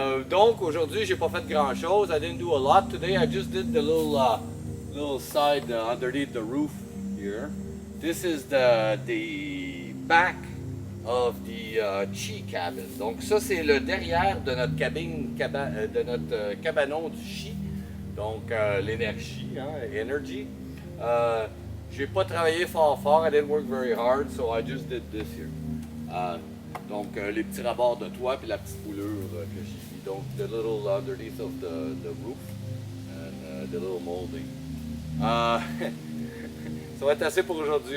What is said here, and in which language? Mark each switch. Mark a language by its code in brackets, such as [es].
[fr] Donc aujourd'hui, j'ai pas fait grand chose. [en] I didn't do a lot today. I just did the little side underneath the roof here. This is the back of the chi cabin. [fr] Donc ça, c'est le derrière de notre de notre cabanon du chi. Donc l'énergie, energy. J'ai pas travaillé fort. [en] I didn't work very hard, so I just did this here. [fr] Donc les petits rabords de toit puis la petite boulure que j'ai mis. [en] Donc the little underneath of the roof and the little molding. [fr] Ça va être assez pour aujourd'hui.